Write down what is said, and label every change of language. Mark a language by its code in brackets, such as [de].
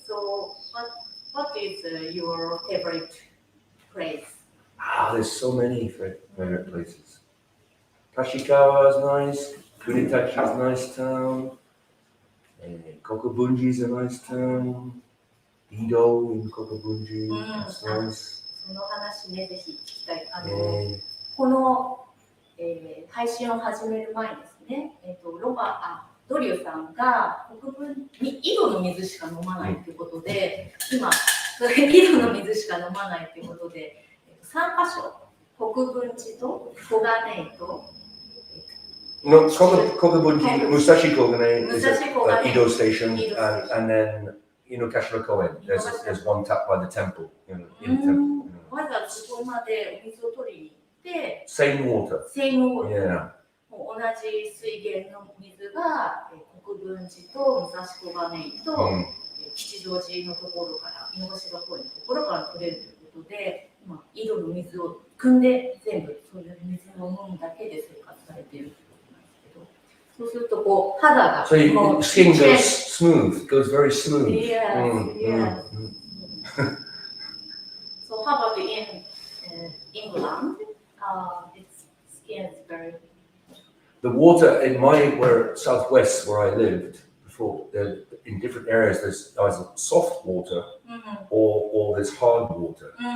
[en] So, what is your favorite place? There's so many favorite places. Kashikawa is nice. Kunitachi is a nice town. Kokubunji is a nice town. Ido in Kokubunji, that's nice. [ja] その話ね、ぜひ聞きたい。この、配信を始める前にですね、ドリューさんが国分に井戸の水しか飲まないということで、今、井戸の水しか飲まないということで、3カ所、国分寺と小金井と、 [en] No, Kokubunji, Musashi Kogane is at Ido Station, and then Inokashira Koen. There's one tap by the temple. In the temple. [ja] わざわざそこまでお水を取りに行って、 [en] Same water. Yeah. [ja] 同じ水源の水が国分寺と武蔵小金井と吉祥寺のところから、井の頭公園のところから取れるということで、井戸の水を汲んで全部そういう水を飲むだけで生活されている。そうするとこう肌が [en] So your skin goes smooth, goes very smooth. Yes. So how about in England? Its skin is very. The water in where southwest where I lived before, in different areas there's either soft water or there's hard water.